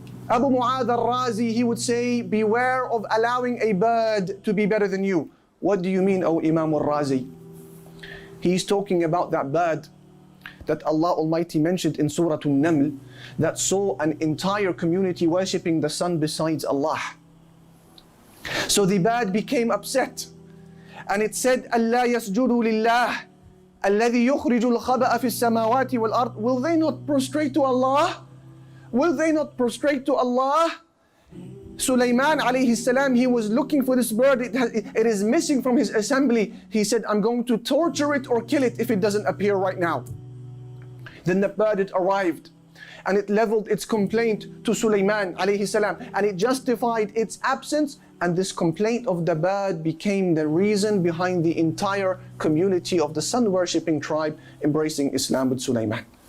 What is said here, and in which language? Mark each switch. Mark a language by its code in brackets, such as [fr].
[en] Abu Mu'adh al-Razi, he would say, beware of allowing a bird to be better than you. What do you mean, O Imām al-Razi? He's talking about that bird that Allah Almighty mentioned in Surah An-Naml, that saw an entire community worshipping the sun besides Allah. So the bird became upset, and it said, [ar] أَلَّا يَسْجُدُوا لِلَّهِ الَّذِي يُخْرِجُ الْخَبَأَ فِي السَّمَاوَاتِ وَالْأَرْضِ. [en] Will they not prostrate to Allah? Will they not prostrate to Allah? Sulaiman alayhi salam, he was looking for this bird. It is missing from his assembly. He said, I'm going to torture it or kill it if it doesn't appear right now. Then the bird arrived, and it leveled its complaint to Sulaiman alayhi salam, and it justified its absence, and this complaint of the bird became the reason behind the entire community of the sun-worshipping tribe embracing Islam with Sulaiman.